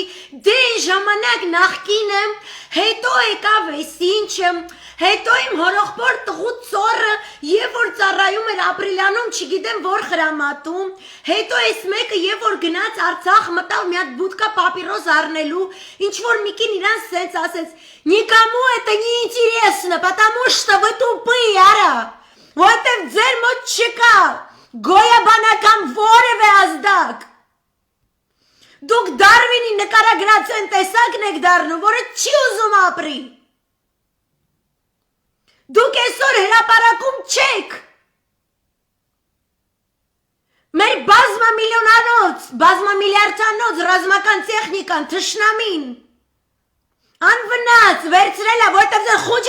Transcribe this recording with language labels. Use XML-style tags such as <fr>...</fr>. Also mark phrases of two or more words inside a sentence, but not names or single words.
<hy>դե ժամանակ նախկինը, հետո եկավ էս ինչը, հետո իմ հորողբոր տղու ծորը, երբ որ ծառայում էր ապրիլյանում, չգիտեմ որ խրամատում, հետո էս մեկը երբ որ գնաց Արցախ մտավ մի հատ բուդկա պապիրոս առնելու, ինչ որ միկին իրան սենց ասեց,</hy> <ru>«Никому это не интересно, потому что вы тупые,</ru> <hy>արա, որտև ձեր մոտ չկա գոյաբանական որևէ ազդակ, դուք Դարվինի նկարագրած են տեսակն եք դառնում, որը չի ուզում ապրի, դուք այսօր հրապարակում չեք, մեր բազմամիլիոնանոց, բազմամիլիարդանոց ռազմական տեխնիկան թշնամին անվնաց վերցրել է, որտեղ ձեր խուճը</hy>